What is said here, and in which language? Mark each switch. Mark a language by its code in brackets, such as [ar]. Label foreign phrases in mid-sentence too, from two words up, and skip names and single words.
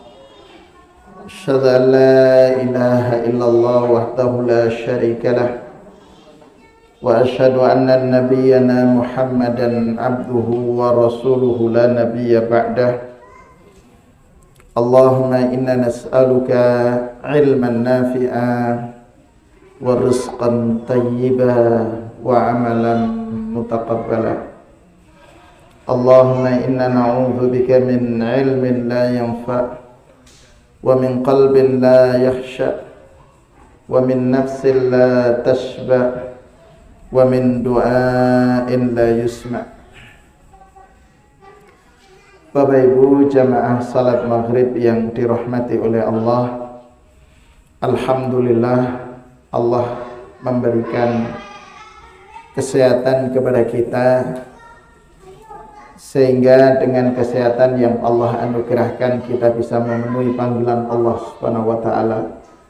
[ar] أشهد أن لا إله إلا الله وحده لا شريك له وأشهد أن نبينا محمدا عبده ورسوله لا نبي بعده. اللهم إنا نسألك علما نافعا ورزقا طيبا وعملا متقبلا. اللهم إنا نعوذ بك من علم لا ينفع ومن قلب لا يخشع ومن نفس لا تشبع ومن دعاء لا يسمع. [id] Bapak Ibu jamaah salat maghrib yang dirahmati oleh Allah, alhamdulillah Allah memberikan kesehatan kepada kita, sehingga dengan kesehatan yang Allah anugerahkan kita bisa memenuhi panggilan Allah [ar] سبحانه وتعالى.